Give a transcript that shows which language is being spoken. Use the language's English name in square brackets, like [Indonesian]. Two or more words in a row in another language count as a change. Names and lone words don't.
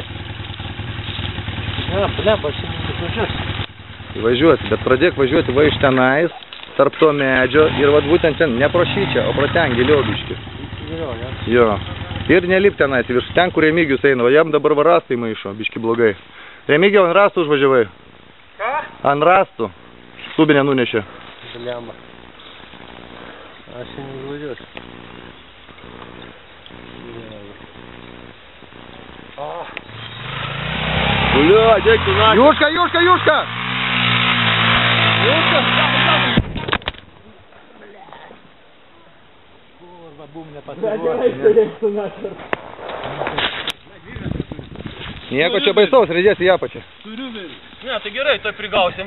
[Russian] Bля, [Lithuanian] Važiuoti, bet pradėk važiuoti va iš tenais, tarp to medžio ir vat būtent ten, ne pro šičia, o pro ten giliau biškį. Jo. Ir nelip tenais, virš ten, kur Remigijus eina, o jam dabar va rastai maišo, biškį blogai. Remigijau, ant rastų užvažiavai? Ką? Ant rastų. Stubinę nunešė. Blemba. Aš nevažiuosiu. [Russian] Бля, дядька, на! Юшка! [Lithuanian] Kurva, bum, nepasiruošė. Nieko čia baisaus, reidėsi į apačią. Ne, tai gerai, tai prigausim.